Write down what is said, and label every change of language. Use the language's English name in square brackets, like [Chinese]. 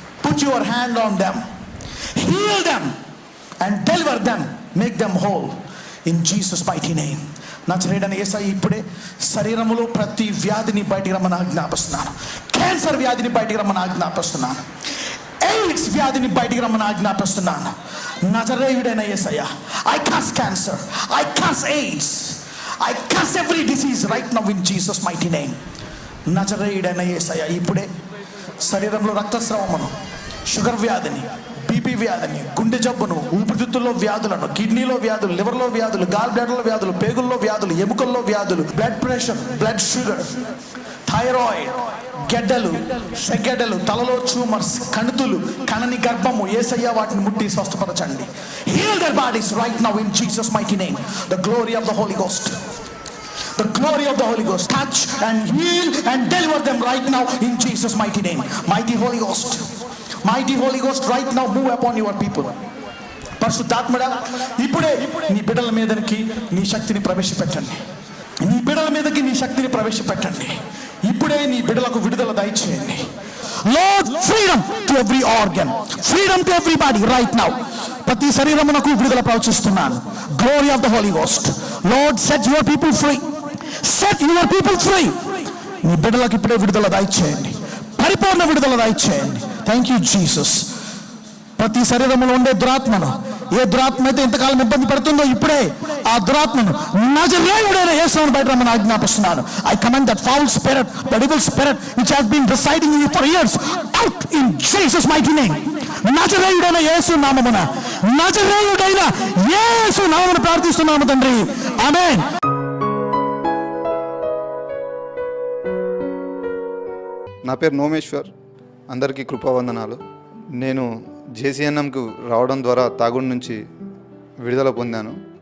[English] Put your hand on them, heal them and deliver them, make them whole in Jesus mighty name. [Telugu] నజరేయుడైన యేసయ్య ఇప్పుడే శరీరములో ప్రతి వ్యాధిని బయటికి రమ్మని ఆజ్ఞాపిస్తున్నాను. క్యాన్సర్ వ్యాధిని బయటికి రమ్మని ఆజ్ఞాపిస్తున్నాను. ఎయిడ్స్ వ్యాధిని బయటికి రమ్మని ఆజ్ఞాపిస్తున్నాను. [English] నజరేయుడైన Yesayya, I curse cancer, I curse AIDS, I curse every disease right now in Jesus mighty name. [Telugu] నజరేయుడైన యేసయ్య ఇప్పుడే శరీరంలో రక్తస్రావమును, షుగర్ వ్యాధిని, బీపీ వ్యాధిని, గుండె జబ్బును, ఊపిరితిత్తుల్లో వ్యాధులను, కిడ్నీలో వ్యాధులు, లివర్లో వ్యాధులు, గాల్ బ్లాడర్లో వ్యాధులు, పేగుల్లో వ్యాధులు, ఎముకల్లో వ్యాధులు, blood pressure, blood sugar, thyroid, గెడ్డలు, సెగెడ్డలు, తలలో ట్యూమర్స్, కణుతులు, కణని గర్భము, యేసయ్య వాటిని ముట్టి స్వస్థపరచండి. [English] Heal their bodies right now in Jesus mighty name. The glory of the Holy Ghost, the glory of the Holy Ghost, touch and heal and deliver them right now in Jesus mighty name. Mighty Holy Ghost, mighty Holy Ghost, right now move upon your people. [Telugu] పరిశుద్ధాత్మడా, ఇప్పుడే నీ బిడ్డల మీదకి నీ శక్తిని ప్రవేశపెట్టండి. నీ బిడ్డల మీదకి నీ శక్తిని ప్రవేశపెట్టండి. ఇప్పుడే నీ బిడ్డలకు విడుదల దయచేయండి. [English] Lord, freedom to every organ, freedom to everybody right now. [Telugu] ప్రతి శరీరమునకు విడుదల ప్రవచిస్తున్నాను. [English] Glory of the Holy Ghost. Lord, set your people free. Set your people free. [Telugu] నీ బిడ్డలకు ఇప్పుడే విడుదల దయచేయండి, పరిపూర్ణ విడుదల దయచేయండి. [English] Thank you Jesus. [Telugu] ప్రతి శరీరంలో ఉండే దురాత్మను, ఏ దురాత్మ అయితే ఇంతకాలం ఇబ్బంది పడుతుందో ఇప్పుడే ఆ దురాత్మను నజరేయుడైన యేసుని బయట రమ్మని ఆజ్ఞాపిస్తున్నాను. [English] I command that foul spirit, that evil spirit which has been residing in you for years, out in Jesus mighty name. [Telugu] నజరేయుడైన యేసు నామమున, నజరేయుడైన యేసు నామమున ప్రార్థిస్తున్నాము తండ్రి. ఆమేన్. నా పేరు నోమేశ్వర్. అందరికీ కృపావందనాలు. నేను జేసీఎన్ఎంకు రావడం ద్వారా తాగుడు నుంచి విడుదల పొందాను.